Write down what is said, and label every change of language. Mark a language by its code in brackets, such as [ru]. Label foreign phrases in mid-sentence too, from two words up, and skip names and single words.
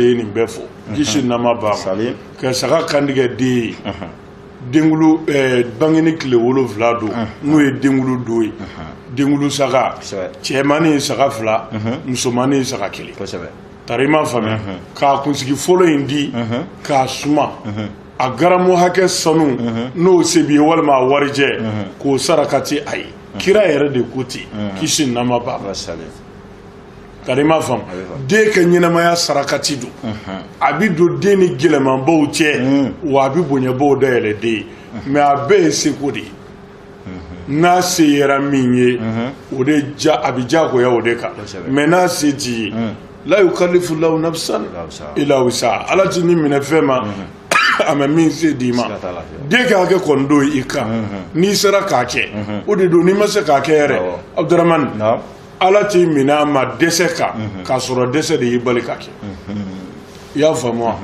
[bm] ye nin bɛɛ fɔ kisi nama b'a ma ka saga kantigɛ den ye denwulu bangeni tile 7 don n'o ye denwulu don ye denwulu saga cɛmani ye saga 2 musomani ye saga 1 tari i m'a faamuya k'a kunsigi fɔlɔ in di k'a suma a garamu hakɛ sanu n'o se b'i ye walima a warijɛ k'o sarakati a ye kira yɛrɛ de ko ten kisi nama b'a ma tari i m'a faamu den ka ɲɛnamaya sarakati don a bɛ don den ni gɛlɛmanbaw cɛ wa a bɛ bonyabaw dayɛlɛ den ye mais a bɛɛ se ko de n'a se yɛrɛ min ye o de a bɛ diyagoya o de kan mais n'a se t'i ye [ar] لا يكلف الله نفسا إلا وسعها [bm] ala t'i ni minɛ fɛn ma a ma min se d'i ma den ka hakɛ kɔni don i kan n'i sera k'a kɛ o de don n'i ma se k'a kɛ yɛrɛ Abdurahmane ala t'i minɛ a ma dɛsɛ kan k'a sɔrɔ dɛsɛ de y'i bali k'a kɛ i y'a faamu wa